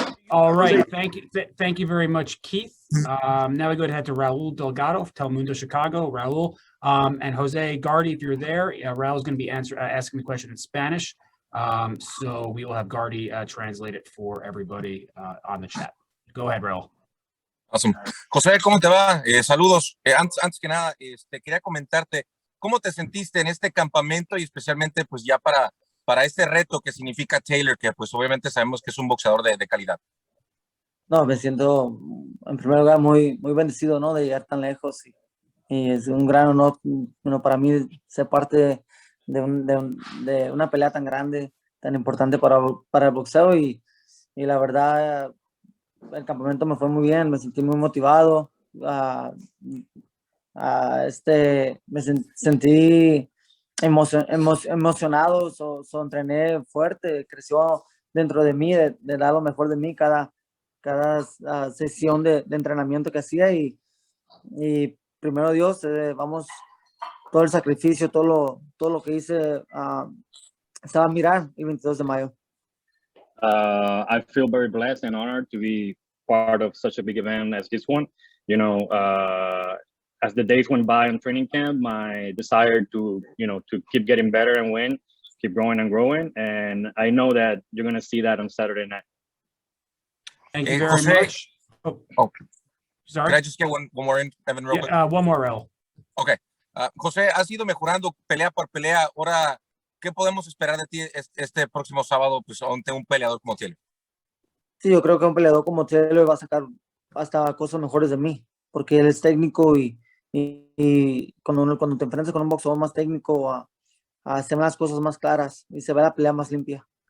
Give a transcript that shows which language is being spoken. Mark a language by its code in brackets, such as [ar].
[en] All right, thank you very much, Keith. Now we go ahead to Raul Delgado of Telemundo Chicago. Raul and Jose Gardy, if you're there, Raul's going to be asking the question in Spanish. So we will have Gardy translate it for everybody on the chat. Go ahead, Raul. Awesome. [es] José, ¿cómo te va? Saludos. Antes que nada, quería comentarte cómo te sentiste en este campamento y especialmente pues ya para este reto que significa Taylor, que pues obviamente sabemos que es un boxeador de calidad. No, me siento en primer lugar muy, muy bendecido, de llegar tan lejos y es un gran honor, para mí ser parte de una pelea tan grande, tan importante para el boxeo y la verdad el campamento me fue muy bien, me sentí muy motivado, me sentí emocionado, entrené fuerte, creció dentro de mí, de dar lo mejor de mí cada sesión de entrenamiento que hacía y y primero Dios, vamos, todo el sacrificio, todo lo que hice, estaba a mirar el 22 de mayo. [en] I feel very blessed and honored to be part of such a big event as this one. You know, as the days went by in training camp, my desire to keep getting better and win, keep growing and growing, and I know that you're gonna see that on Saturday night. Thank you very Jose, much. Oh, sorry. Can I just get one more in, Evan, real quick? Yeah, one more, Raul. Okay. [es] José, has ido mejorando pelea por pelea. Ahora, ¿qué podemos esperar de ti este próximo sábado pues, ante un peleador como Taylor? Sí, yo creo que un peleador como Taylor va a sacar hasta cosas mejores de mí, porque él es técnico y cuando te enfrentas con un boxeador más técnico, se ven las cosas más claras y se ve la pelea más limpia.